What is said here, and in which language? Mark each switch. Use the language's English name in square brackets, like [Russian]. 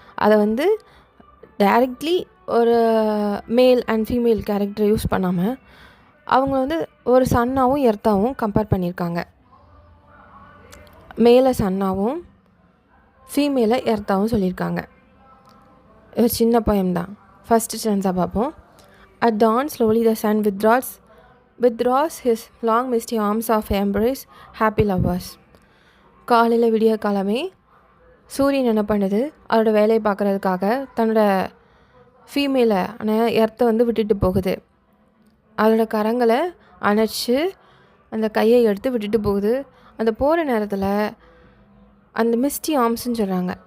[Tamil] அதை டைரக்ட்லி ஒரு male and female கேரக்டரை யூஸ் பண்ணாமல் அவங்க ஒரு சன்னாகவும் எர்த்தாகவும் கம்பேர் பண்ணியிருக்காங்க. மேலே சன்னாகவும் ஃபீமேலை எர்த்தாகவும் சொல்லியிருக்காங்க. ஒரு சின்ன போயம் தான். ஃபஸ்ட்டு ஸ்டான்ஸாக பார்ப்போம். [English] At dawn slowly the sun withdraws his long misty arms of embrace happy lovers. [Tamil] காலையில் விடிய காலமே சூரியன் என்ன பண்ணுது, அதோட வேலையை பார்க்குறதுக்காக தன்னோட ஃபீமேலை எர்த்தை விட்டுட்டு போகுது. அதோட கரங்களை அணைச்சி அந்த கையை எடுத்து விட்டுட்டு போகுது. அந்த போகிற நேரத்தில் அந்த மிஸ்டி ஆர்ம்ஸ்ன்னு சொல்கிறாங்க.